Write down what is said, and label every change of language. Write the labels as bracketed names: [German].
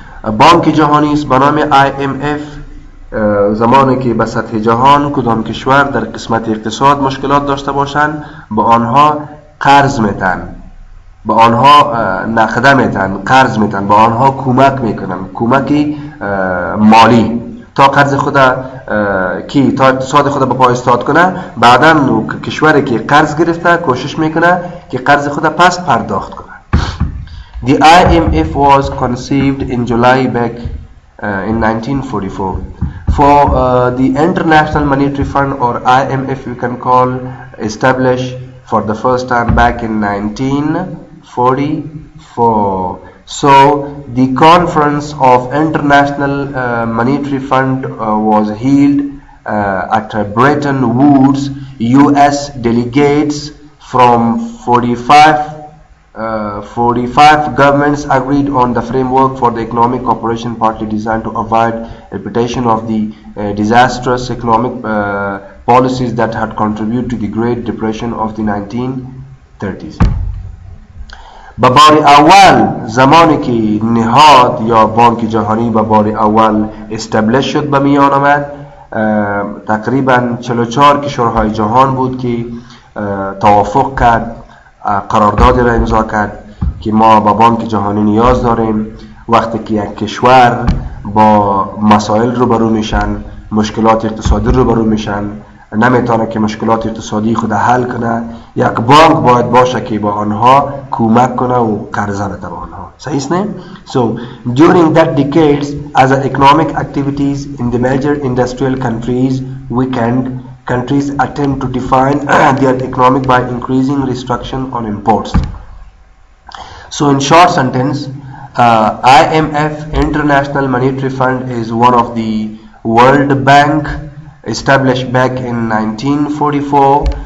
[Persian] بانک جهانی است به نام IMF. زمانی که به سطح جهان کدام کشور در قسمت اقتصاد مشکلات داشته باشند به آنها قرض میتن، به آنها نقده میتن، قرض میتن، به آنها کمک میکنن، کمکی مالی تا قرض خود تا اقتصاد خود به پای استاد کنه. بعدا کشوری که قرض گرفته کوشش میکنه که قرض خود پس پرداخت کنه. [English] The IMF was conceived in July back in 1944. For the International Monetary Fund, or IMF, we can call, established for the first time back in 1944. So the conference of International Monetary Fund was held at Bretton Woods. US delegates from 45 governments agreed on the framework for the economic cooperation, partly designed to avoid repetition of the disastrous economic policies that had contributed to the Great Depression of the 1930s. [Persian] به بار اول زمانی که نهاد یا بانک جهانی به بار اول استبلش شد به میان آمد، تقریبا 44 کشورهای جهان بود که توافق کرد، قراردادی را امضا کرد که ما با بانک جهانی نیاز داریم. وقتی که یک کشور با مسائل روبرو میشن، مشکلات اقتصادی روبرو میشن، نمیتونه که مشکلات اقتصادی خود حل کنه، یک بانک باید باشه که با آنها کمک کنه و قرضه بده به آنها. صحیح است نه؟ [English] So during that decades as economic activities in the major industrial countries weakened, countries attempt to define their economic by increasing restriction on imports. So in short sentence, IMF, International Monetary Fund, is one of the World Bank established back in 1944.